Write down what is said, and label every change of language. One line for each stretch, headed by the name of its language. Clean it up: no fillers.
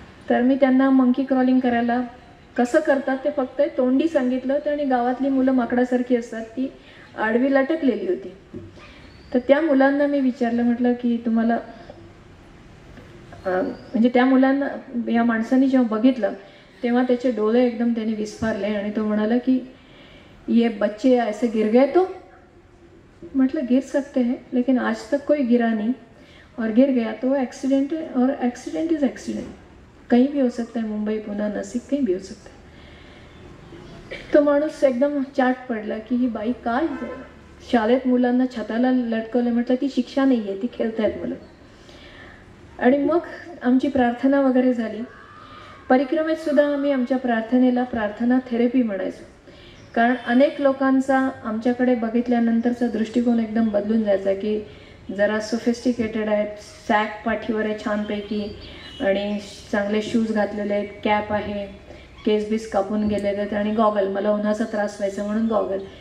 Marathi: तर मी त्यांना monkey crawling करायला कसं करतात ते फक्त तोंडी सांगितलं होतं आणि गावातली मुलं माकडासारखी असतात ती आडवी लटकलेली होती. तर त्या मुलांना मी विचारलं, म्हटलं की तुम्हाला म्हणजे त्या मुलांना या माणसाने जेव्हा बघितलं तेव्हा त्याचे डोळे एकदम त्याने विस्फारले आणि तो म्हणाला की
Hindi: ये बच्चे ऐसे गिर गए तो. मतलब गिर सकते हैं लेकिन आज तक कोई गिरा नहीं, और गिर गया तो एक्सीडेंट है, और
English: accident is accident,
Hindi: कहीं भी हो सकता है, मुंबई पुणे नाशिक कहीं भी हो सकता है.
Marathi: तो माणूस एकदम चाट पडला की ही बाई काय शाळेत मुलांना छताला लटकवलं. म्हटलं ती शिक्षा नाही आहे, ती खेळतायत मुलं. आणि मग आमची प्रार्थना वगैरे झाली. परिक्रमेत सुद्धा आम्ही आमच्या प्रार्थनेला प्रार्थना थेरपी म्हणायचो, कारण अनेक लोकांचा आमच्याकडे बघितल्यानंतरचा दृष्टिकोन एकदम बदलून जायचा की जरा सोफिस्टिकेटेड आहेत, सॅक पाठीवर आहे छानपैकी आणि चांगले शूज घातलेले आहेत, कॅप आहे, केस बीस कापून गेलेले आहेत आणि गॉगल, मला उन्हाचा त्रास व्हायचा म्हणून गॉगल.